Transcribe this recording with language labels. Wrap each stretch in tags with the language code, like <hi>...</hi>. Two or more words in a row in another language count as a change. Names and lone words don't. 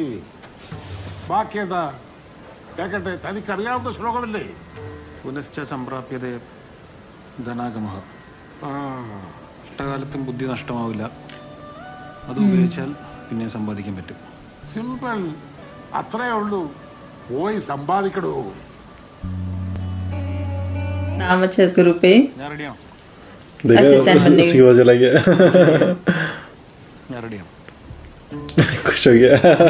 <ml>ബാക്കി എന്താ കേക്കട്ടെ, തനിക്കറിയാവുന്ന ശ്ലോകമല്ലേ?</ml> <sa>पुनश्च सम्प्राप्यते धनागमः.</sa> <ml>ആ, ഇഷ്ടകാലത്തും ബുദ്ധി നഷ്ടമാവില്ല. അത് ഉപയോഗിച്ചാൽ പിന്നെ സമ്പാദിക്കാൻ പറ്റും. സിമ്പിൾ, അത്രേ ഉള്ളൂ. പോയി സമ്പാദിക്കണോ.</ml> <hi>नाम अच्छा है इसका रुपए</hi> <ml>ഞാൻ റെഡിയാവും.</ml> <hi>देखा Assistant बनने उसकी वजह लग गया.</hi> <ml>ഞാൻ റെഡിയാവും.</ml> <hi>खुश हो गया.</hi>